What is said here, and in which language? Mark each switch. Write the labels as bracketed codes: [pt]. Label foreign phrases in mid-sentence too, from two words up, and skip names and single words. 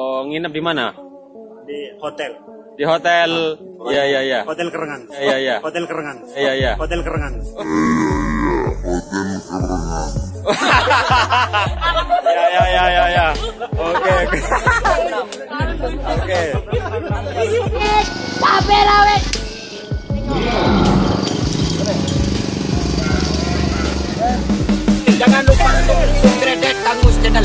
[id] nginep di mana? Di hotel. Di hotel. Iya, iya, iya. Hotel Kerengan. Iya, iya. Hotel Kerengan. Iya, iya. Hotel Kerengan. Ya, ya, ya, ya, ya. Oke, oke. Oke. Capek lah, weh. Jangan lupa untuk subscribe Kang Mus Channel.